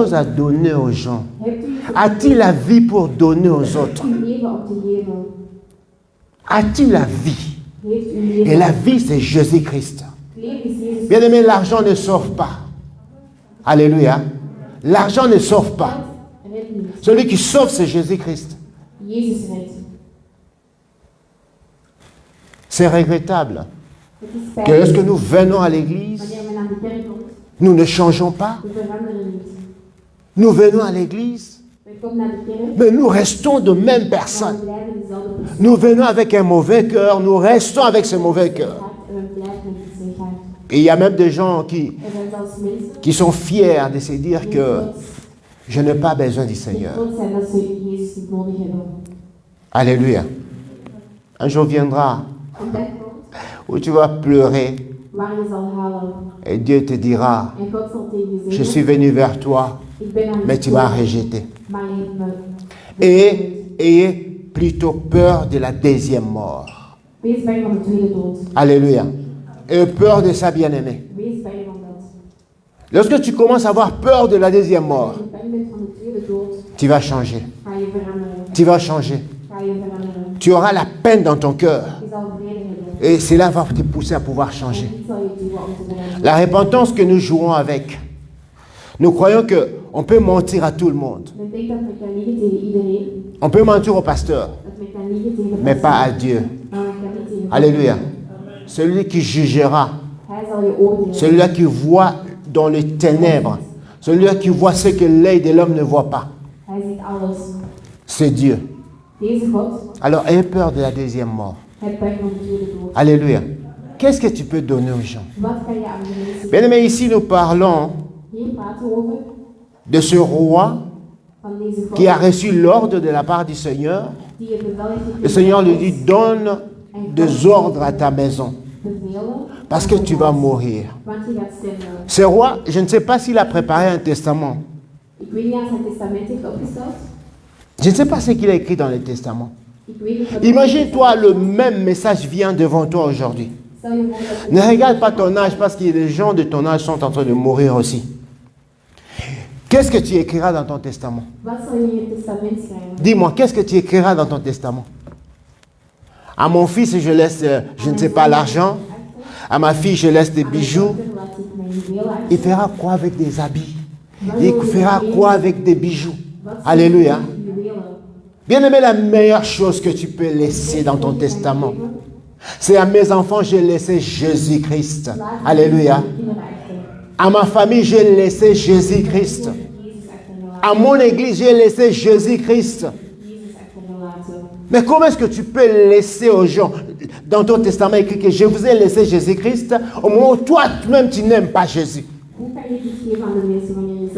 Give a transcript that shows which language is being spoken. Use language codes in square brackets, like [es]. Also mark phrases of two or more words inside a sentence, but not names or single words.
[fr] chose à donner aux gens? [nl] Hebt u iets [fr] A-t-il la vie pour donner aux autres? [nl] uw leven om te geven? [fr] A-t-il la vie? [nl] Heeft u leven? [fr] Et la vie, c'est Jésus-Christ. [nl] Het leven is Jezus. [fr] Bien aimé, l'argent ne sauve pas. Alléluia. L'argent ne sauve pas. [nl] Red niet. [fr] Celui qui sauve, c'est Jésus-Christ. [nl] Jezus redt. [fr] C'est regrettable [nl] Het is [fr] que [nl] pijnlijk. [fr] lorsque nous venons à l'église, [nl] Wanneer men aan de kerk komt, [fr] nous ne changeons pas. [nl] we veranderen niet. [fr] Nous venons à l'église, [nl] We komen naar de kerk, [fr] mais nous restons de même [nl] maar [fr] personne. [nl] we blijven dezelfde persoon. [fr] Nous venons avec un mauvais cœur, nous restons avec ce mauvais cœur. [nl] En we blijven met het slecht hart. [fr] Et il y a même des gens [nl] Er zijn zelfs mensen [fr] qui sont fiers de se dire [nl] die [fr] que [nl] trots [fr] je n'ai pas besoin du Seigneur. [nl] zijn dat ze Jezus niet nodig hebben. [fr] Alléluia. Un jour viendra [nl] Een dag komt [fr] où tu vas pleurer [nl] waar je zal halen. [fr] et Dieu te dira, [nl] En God zal tegen je [fr] je [nl] zeggen, [fr] suis venu vers toi, [nl] ik ben aan [fr] mais je tu m'as [nl] gekomen, [fr] rejeté. [nl] maar je hebt me [fr] Et ayez plutôt peur de la deuxième mort. [nl] Wees bang van de tweede dood. [fr] Alléluia. Et peur de sa bien-aimée. [nl] Wees bang van dat. [fr] Lorsque tu commences à avoir peur de la deuxième mort, [nl] Als je bang bent van de tweede dood, [fr] tu vas changer. [nl] ga je veranderen. [fr] Tu vas changer. [nl] Ga je veranderen. [fr] Tu auras la peine dans ton cœur. [nl] Je zal vrede hebben. [fr] Et cela va te pousser à pouvoir changer. [nl] En dit zal je duwen om te veranderen. [fr] La repentance que nous jouons avec, nous croyons qu'on peut mentir à tout le monde. [nl] Men denkt dat men kan liegen tegen iedereen, [fr] On peut mentir au pasteur, [nl] dat men kan liegen tegen de [fr] mais [nl] pastor, [fr] pas à Dieu. [nl] maar men kan niet tegen God. [fr] Alléluia. Celui qui jugera, [nl] Hij zal je oordelen. [fr] celui-là qui voit dans les ténèbres, celui-là qui voit ce que l'œil de l'homme ne voit pas, [nl] Hij ziet alles. [fr] c'est Dieu. [nl] Deze God, [fr] Alors aie peur de la deuxième mort. [nl] heb bang van de tweede dood. [fr] Alléluia. Qu'est-ce que tu peux donner aux gens? [nl] Wat kan je aan de mensen [fr] Bien aimé, ici nous parlons [nl] hier praten over? [fr] de ce roi [nl] Van deze God, [fr] qui a reçu l'ordre de la part du Seigneur. [nl] die het bevel heeft gekregen [fr] Le Seigneur lui dit, [nl] van [fr] donne des ordres à ta maison, [nl] bevelen, [fr] parce que tu vas mourir. [nl] want je gaat sterven. [fr] Ce roi, je ne sais pas s'il a préparé un testament. [nl] Ik weet niet als hij testament heeft opgesteld. [fr] Je ne sais pas ce qu'il a écrit dans le testament. [nl] Ik weet niet wat [fr] Imagine-toi, le même message vient devant toi aujourd'hui. [nl] Stel je voor dat [fr] Ne regarde pas ton âge, parce que les gens de ton âge sont en train de mourir aussi. Qu'est-ce que tu écriras dans ton testament? [nl] wat zal je in je testament schrijven? [fr] Dis-moi, qu'est-ce que tu écriras dans ton testament? À mon fils, je laisse, je ne sais pas, l'argent. À ma fille, je laisse des bijoux. [nl] Laat ik mijn juwelen achter. [fr] Il fera quoi avec des habits? Il fera quoi avec des bijoux? Alléluia. [nl] Juwelen. [fr] Bien aimé, la meilleure chose que tu peux laisser dans ton testament, C'est à mes enfants, j'ai laissé Jésus-Christ. [nl] Laat [fr] Alléluia. [nl] kinderen achter. [fr] À ma famille, j'ai laissé Jésus-Christ. [nl] Jezus achtergelaten. [fr] À mon église, j'ai laissé Jésus-Christ. [nl] Jezus achtergelaten. [fr] Mais comment est-ce que tu peux laisser aux gens, dans ton testament écrit que je vous ai laissé Jésus-Christ, au moment où toi-même tu n'aimes pas Jésus? [nl] Hoe kan je dit geven aan de mensen wanneer je zelf...